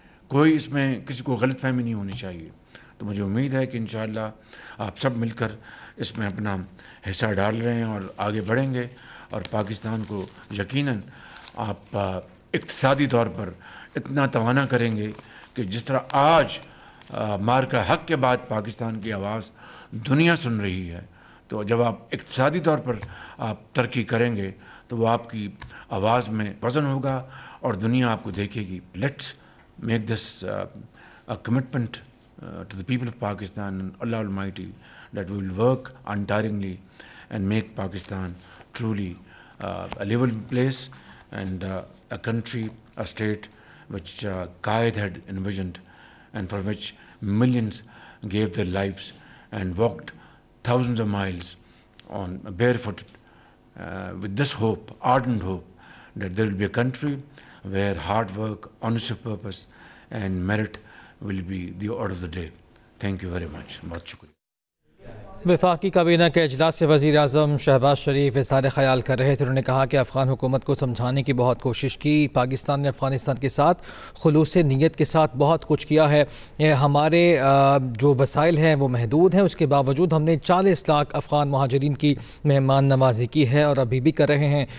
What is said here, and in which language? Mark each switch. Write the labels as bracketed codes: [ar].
[ur] کوئی اس میں کسی کو غلط فہمی نہیں ہونی چاہیے. تو مجھے امید ہے کہ انشاءاللہ آپ سب مل کر اس میں اپنا حصہ ڈال رہے ہیں اور آگے بڑھیں گے اور پاکستان کو یقیناً آپ اقتصادی طور پر اتنا توانا کریں گے کہ جس طرح آج مارکہ حق کے بعد پاکستان کی آواز دنیا سن رہی ہے, تو جب آپ اقتصادی طور پر آپ ترقی کریں گے تو وہ آپ کی آواز میں وزن ہوگا اور دنیا آپ کو دیکھے گی. [en] Let's make this commitment to the people of Pakistan and Allah Almighty that we will work untiringly and make Pakistan truly a livable place and a country, a state which Qaid had envisioned and for which millions gave their lives and walked thousands of miles on barefoot with this hope, ardent hope, that there will be a country where hard work, honest of purpose and merit will be the order of the day. Thank you very much. [ur] بہت شکریہ. وفاقی کابینہ کے اجلاس سے وزیر اعظم شہباز شریف اظہار خیال کر رہے تھے. انہوں نے کہا کہ افغان حکومت کو سمجھانے کی بہت کوشش کی. پاکستان نے افغانستان کے ساتھ خلوص نیت کے ساتھ بہت کچھ کیا ہے. ہمارے جو وسائل ہیں وہ محدود ہیں, اس کے باوجود ہم نے 40 لاکھ افغان مہاجرین کی مہمان نوازی کی ہے اور ابھی بھی کر رہے ہیں.